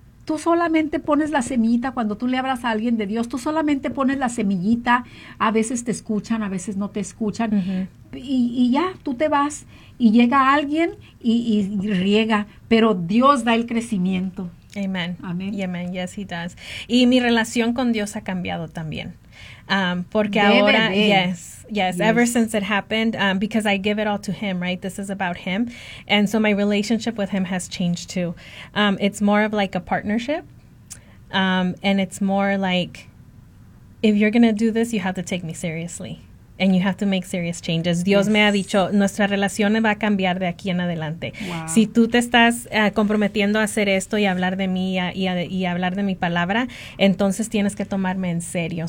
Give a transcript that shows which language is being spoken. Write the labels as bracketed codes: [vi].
[es] tú solamente pones la semillita cuando tú le hablas a alguien de Dios, tú solamente pones la semillita, a veces te escuchan, a veces no te escuchan, y ya, tú te vas, y llega alguien y riega, pero Dios da el crecimiento. [en] Amen. Amen. Amen. Yes, he does. [es] Y mi relación con Dios ha cambiado también. Porque debe ahora, de. [en] Yes, ever since it happened, because I give it all to him, right? This is about him. And so my relationship with him has changed too. It's more of like a partnership. And it's more like, if you're going to do this, you have to take me seriously. And you have to make serious changes. [es] Dios me ha dicho, nuestra relación va a cambiar de aquí en adelante. [en] Wow. [es] Si tú te estás comprometiendo a hacer esto y hablar de mí y hablar de mi palabra, entonces tienes que tomarme en serio.